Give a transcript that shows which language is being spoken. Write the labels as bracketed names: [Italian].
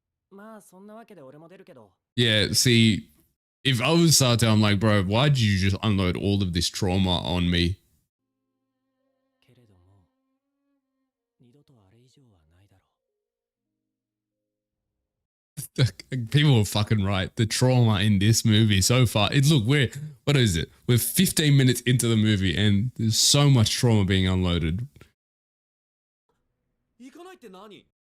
[Japanese] まあそんなわけで俺も出るけど。 [English] Yeah, see, If I was Sato, I'm like, bro, why did you just unload all of this trauma on me? [Japanese] けれども二度とあれ以上はないだろう。 [English] People are fucking right. The trauma in this movie so far. Look, what is it? We're 15 minutes into the movie and there's so much trauma being unloaded. [Japanese] 行かないって何？